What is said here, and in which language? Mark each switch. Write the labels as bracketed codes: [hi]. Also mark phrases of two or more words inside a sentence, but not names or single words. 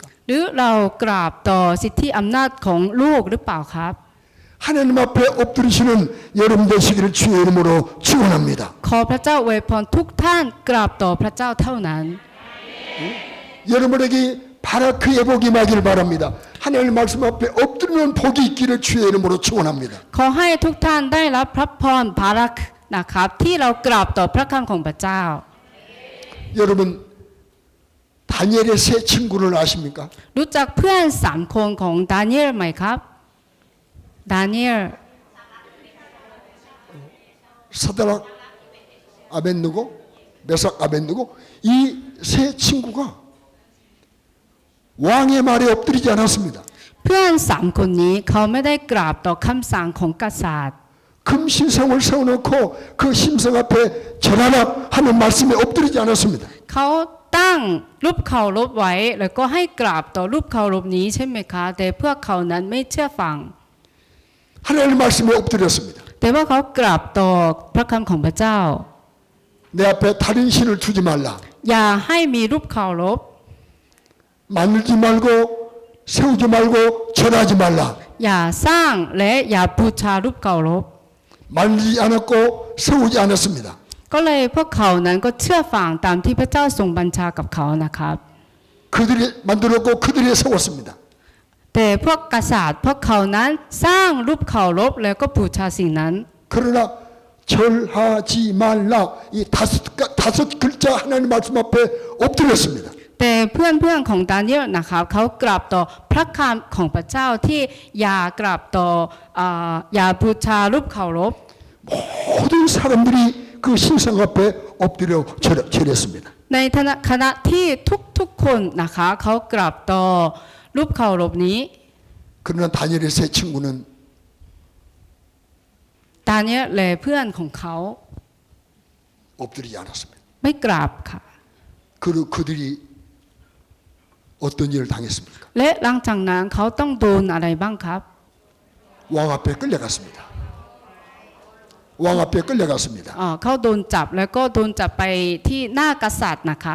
[th] หรือเรากราบต่อสิทธิอำนาจของลูกหรือเปล่าครับ [ko] 하나님 앞에 엎드리시는 여러분 되시기를 주의 이름으로 축원합니다. [th] ขอพระเจ้าอวยพรทุกท่านกราบต่อพระเจ้าเท่านั้น [ko] 여러분에게 바라크 예복이 임하길 바랍니다. 하나님 말씀 앞에 엎드리는 복이 있기를 주의 이름으로 축원합니다. [th] ขอให้ทุกท่านได้รับพระพรบารักนะครับที่เรากราบต่อพระคำของพระเจ้า [ko] 여러분 다니엘의 세 친구를 아십니까? [th] รู้จักเพื่อน3คนของดาเนียลไหมครับดาเนียล [ko] 사드락 아벤느고 메삭 아벤느고 이 세 친구가 왕의 말에 엎드리지 않았습니다. [th] เพื่อน3คนนี้เขาไม่ได้กราบต่อคำสั่งของกษัตริย์ [ko] 금신성을 세워놓고 그 신성 앞에 절하라 하는 말씀에 엎드리지 않았습니다. [th] เขาตั้งรูปเคารพไว้แล้วก็ให้กราบต่อรูปเคารพนี้ใช่ไหมคะแต่พวกเขานั้นไม่เชื่อฟัง [ko] 하나님 말씀에 엎드렸습니다. [th] แต่ว่าเขากราบต่อพระคำของพระเจ้า [ko] 내 앞에 다른 신을 두지 말라. [th] อย่าให้มีรูปเคารพ [ko] 만들지 말고 세우지 말고 절하지 말라. [th] อย่าสร้างและอย่าบูชารูปเคารพ [ko] 말리지 않았고 세우지 않았습니다. [th] ก็เลยพวกเขานั้นก็เชื่อฟังตามที่พระเจ้าทรงบัญชากับเขานะครับ [ko] 그들이 만들었고 그들이 세웠습니다. [th] แต่พวกกษัตริย์พวกเขานั้นสร้างรูปเคารพแล้วก็บูชาสิ่งนั้น [ko] 그러나 절하지 말라 이 다섯 글자 하나님 말씀 앞에 엎드렸습니다. [th] แต่เพื่อนๆของดาเนียลนะครับเขากราบต่อพระคำของพระเจ้าที่อย่ากราบต่ออย่าบูชารูปเคารพ [ko] 모든 사람들이 그 신상 앞에 엎드려 절했습니다. [th] ในขณะที่ทุกๆคนนะคะเขากราบต่อรูปเคารพนี้ [ko] 그러나 다니엘의 세 친구는 [th] ดาเนียลและเพื่อนของเขา [ko] 엎드리지 않았습니다. [th] ไม่กราบค่ะ [ko] 그리고 그들이 어떤 일을 당했습니까? [th] และหลังจากนั้นเขาต้องโดนอะไรบ้างครับ [ko] 왕 앞에 끌려갔습니다. 왕 앞에 끌려갔습니다. [th] เขาโดนจับแล้วก็โดนจับไปที่หน้ากษัตริย์นะครับ